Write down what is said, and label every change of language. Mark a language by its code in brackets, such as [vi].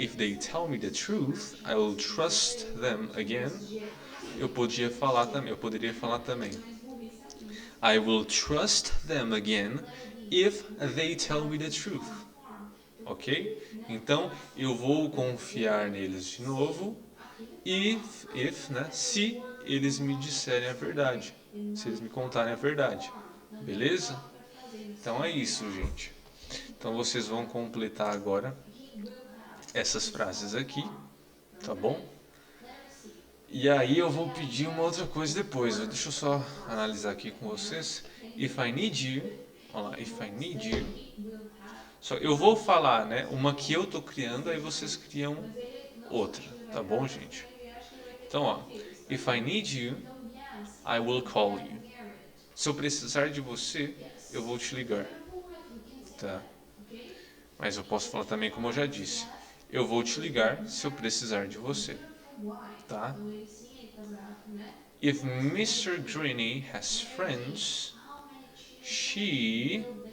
[en] If they tell me the truth, I will trust them again. [pt] Eu poderia falar também. [en] I will trust them again if they tell me the truth. Ok? [pt] Então, eu vou confiar neles de novo if, né? Se eles me disserem a verdade. Se eles me contarem a verdade. Beleza? Então é isso, gente. Então vocês vão completar agora essas frases aqui, tá bom? E aí eu vou pedir uma outra coisa depois. Deixa eu só analisar aqui com vocês. [en] If I need you, [pt] olha lá, [en] if I need you. [pt] Só eu vou falar, né, uma que eu tô criando, aí vocês criam outra, tá bom, gente? Então, ó, [en] if I need you, I will call you. [pt] Se eu precisar de você, eu vou te ligar, tá? Mas eu posso falar também como eu já disse. Eu vou te ligar se eu precisar de você, tá? [en] If Mr. Greeny has friends, she...